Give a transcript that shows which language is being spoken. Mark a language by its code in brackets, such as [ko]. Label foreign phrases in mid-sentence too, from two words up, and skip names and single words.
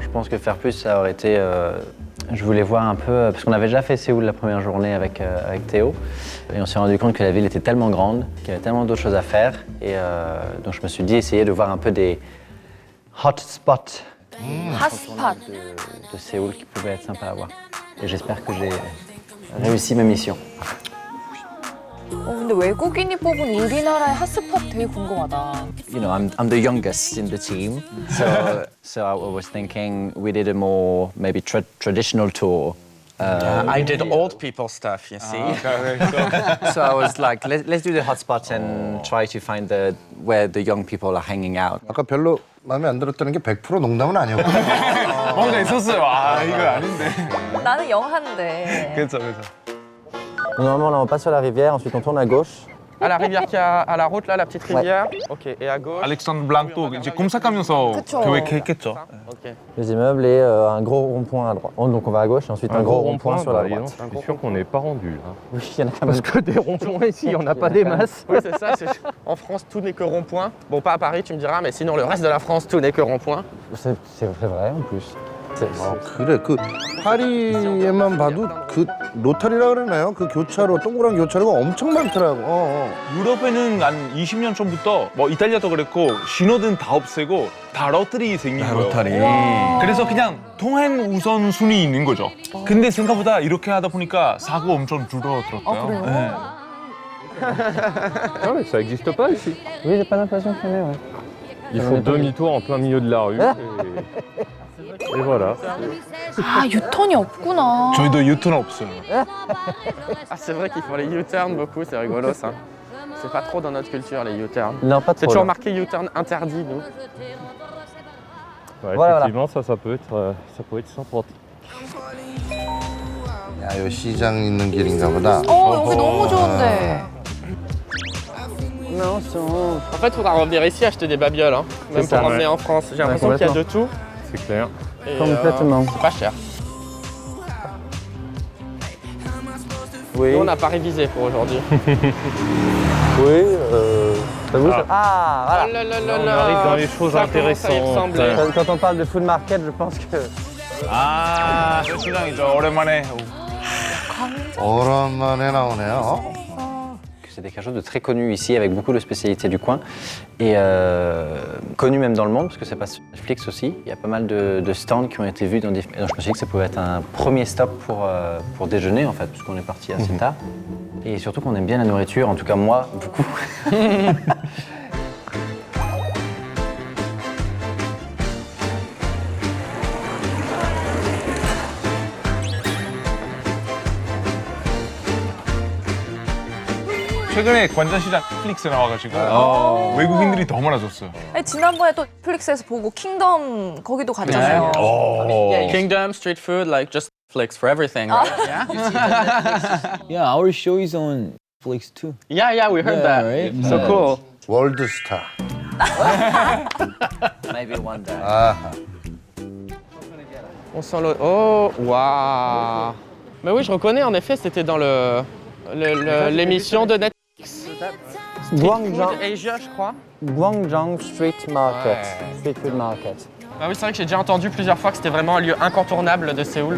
[fr] Je pense que faire plus, ça aurait été. Je voulais voir un peu, parce qu'on avait déjà fait Séoul la première journée avec Théo, et on s'est rendu compte que la ville était tellement grande, qu'il y avait tellement d'autres choses à faire, et donc je me suis dit essayer de voir un peu des [en] hot spots [ko] 핫스팟. [fr] de Séoul qui pouvaient être sympas à voir. Et j'espère que j'ai réussi ma mission. [ko] 근데 외국인이 뽑은 우리나라의 핫스팟 되게 궁금하다. [en] You know, I'm the youngest in the team, so I was thinking we did a more maybe traditional tour. I did old people stuff, you see. So I was like, let's do the hotspots and try to find where the young people are hanging out. [ko] 아까 별로 마음에 안 들었다는 게 100% 농담은 아니었고. 뭔가 있었어요. 아, 이거 아닌데. 나는 영한데. 그렇죠, 그렇죠. [fr] Normalement, là, on passe sur la rivière, ensuite on tourne à gauche. À la rivière qui a à la route là, la petite rivière. Ok. Et à gauche. [ko] 알렉산더 블랑도 이제 검색하면서 그쵸. 계획했겠죠. [fr] Ok. Les immeubles et un gros rond-point à droite. Donc on va à gauche et ensuite un gros rond-point sur la bah, droite. je suis sûr qu'on n'est pas rendu. Hein. Oui, il y en a quand même. Parce que des ronds-points ici, on n'a pas des masses. Oui, c'est ça. En France, tout n'est que rond-point. Bon, pas à Paris, tu me diras, mais sinon le reste de la France, tout n'est que rond-point. C'est vrai en plus. [ko] 그래, 그 파리에만 봐도 그 로타리라 그러나요? 그 교차로, 동그란 교차로가 엄청 많더라고. 유럽에는 한 20년 전부터 뭐 이탈리아도 그랬고 신호등 다 없애고 다 로터리 생긴 거예요. 로타리. 그래서 그냥 통행 우선 순위 있는 거죠. 근데 생각보다 이렇게 하다 보니까 사고 엄청 줄어들었대요. 그래요? 네. [fr] Ah ouais, ça n'existe pas ici. Oui, j'ai pas l'impression qu'il y en ait, ouais. Ils font demi-tour en plein milieu de la rue. Et voilà. [ko] 아, 유턴이 없구나. 저희도 유턴 없어요. [fr] Ah, c'est vrai qu'ils font les U-turn beaucoup, c'est rigolo ça. C'est pas trop dans notre culture les U-turn. Non, pas trop. C'est toujours là. marqué U-turn interdit, nous. Ouais, Voilà, effectivement, ça peut être sympathique. [ko] 야, 요 시장 있는 길인가 보다. 여기 너무 좋은데. [fr] Non, en fait, il faudra revenir ici acheter des babioles, hein. Même ça, pour emmener ouais. en France. J'ai l'impression qu'il y a de tout. C'est clair. Et, Complètement. c'est pas cher. Oui. Nous, on n'a pas révisé pour aujourd'hui. Oui, ça vous, ça- Ah, voilà. Oh là là Là, on là. arrive dans les choses Ça commence à y intéressantes. ressembler. Quand on parle de [en] food market, [fr] je pense que. [ko] 아, 시장이죠. 오랜만에. 오랜만에 나오네요. [fr] C'est quelque chose de très connu ici, avec beaucoup de spécialités du coin. Et connu même dans le monde, parce que ça passe sur Netflix aussi. Il y a pas mal de stands qui ont été vus dans des... Et donc je me suis dit que ça pouvait être un premier stop pour déjeuner, en fait, puisqu'on est parti assez tard. Et surtout qu'on aime bien la nourriture, en tout cas moi, beaucoup. [ko] 최근에 관전시장 넷플릭스 나와가지고 외국인들이 더 많아졌어요. 아니, 지난번에 또 넷플릭스에서 보고 킹덤 거기도 갔잖아요. [en] Kingdom, street food, like just Netflix for everything. Right? Yeah? Yeah, our show is on Netflix too. Yeah, we heard Yeah, that. right? So cool. [ko] 월드스타. [en] Maybe one day. [ko] 아하. [fr] On sent l'eau. Oh, waouh. Mais oui, je reconnais, en effet, c'était dans l'émission de Netflix. Guangzhou, Food Asia, je crois. Guangzhou Street Market. Ouais. Street Food Market. Ah oui, c'est vrai que j'ai déjà entendu plusieurs fois que c'était vraiment un lieu incontournable de Séoul.